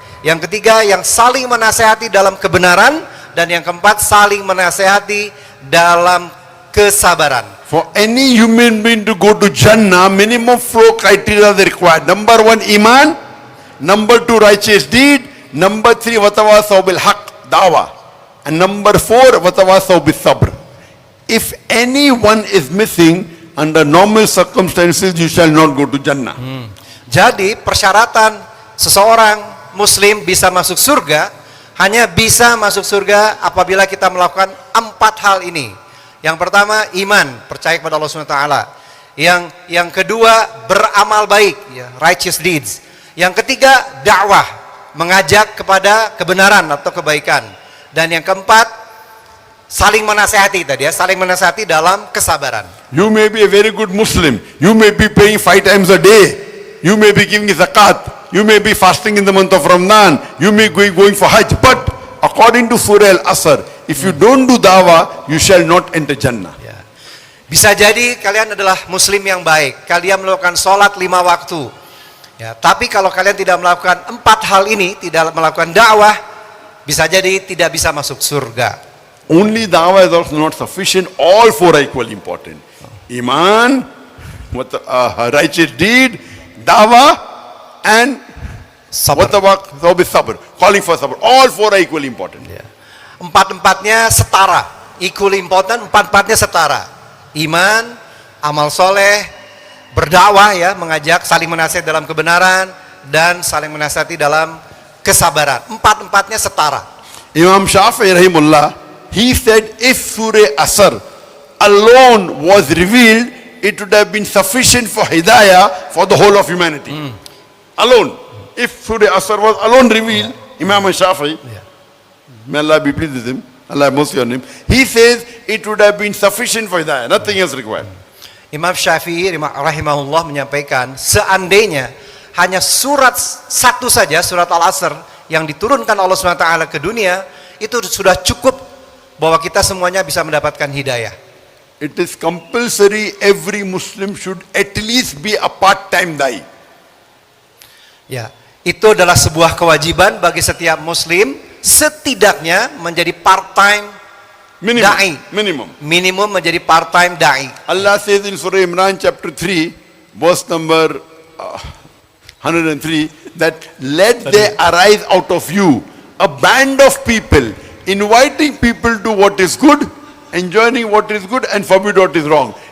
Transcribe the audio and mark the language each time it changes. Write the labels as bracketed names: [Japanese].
[Indonesian] Yang ketiga, yang saling menasehati dalam kebenaran. Dan yang keempat, saling menasehati dalam kesabaran. [English] For any human being to go to Jannah, minimum 4 criteria are required. Number 1, Iman. Number 2, righteous deed. Number 3, [Arabic] watawasaw bil haq, [English] da'wah. And number 4, [Arabic] watawasaw bil sabr. [English] If any one is missing, under normal circumstances, you shall not go to Jannah. [Indonesian] Jadi persyaratan seseorang muslim bisa masuk surga hanya bisa masuk surga apabila kita melakukan 4 hal ini. Yang pertama, iman, percaya kepada Allah SWT. Yang kedua, beramal baik, ya, [English] righteous deeds. [Indonesian] Yang ketiga, dakwah, mengajak kepada kebenaran atau kebaikan. Dan yang keempat, saling menasihati tadi ya, saling menasihati dalam kesabaran. [English] You may be a very good Muslim. You may be praying 5 times a day. You may be giving zakat. You may be fasting in the month of Ramadan. You may be going for Hajj. But according to Surah Al-Asr, if you don't do dawah, you shall not enter Jannah. [Indonesian] Ya. Bisa jadi kalian adalah muslim yang baik. Kalian melakukan sholat 5 waktu. Ya, tapi kalau kalian tidak melakukan 4 hal ini, tidak melakukan dakwah, bisa jadi tidak bisa masuk surga. [English] Only dawah is also not sufficient. All 4 are equally important. Iman, righteous deed, dawah, and [Indonesian] Sabar. [English] sabr, calling for sabr. All 4 are equally important. [Indonesian] Ya. 4-4-nya setara, [English] equally important. [Indonesian] 4-4-nya setara. Iman, amal soleh, berdakwah ya, mengajak, saling menasihati dalam kebenaran, dan saling menasihati dalam kesabaran. 4-4-nya setara. [English] Imam Shafi'i rahimullah, he said if Surah Asr alone was revealed, it would have been sufficient for hidayah for the whole of humanity. Alone. If Surah Asr was alone revealed, Imam Shafi'i, may Allah be pleased with him, Allah have mercy on him, he says it would have been sufficient for hidayah, nothing else required. [Indonesian] Imam Syafi'i rahimahullah menyampaikan, seandainya hanya surat satu saja, surat Al-Asr, yang diturunkan Allah SWT ke dunia, itu sudah cukup bahwa kita semuanya bisa mendapatkan hidayah. [English] It is compulsory every Muslim should at least be a part-time da'i. [Indonesian] Ya, itu adalah sebuah kewajiban bagi setiap muslim, setidaknya menjadi part-time da'i. Minimum menjadi part-time da'i. [English] Allah says in Surah Imran chapter 3, verse number 103, that let there arise out of you a band of people, inviting people to what is good, enjoining what is good, and forbid what is wrong.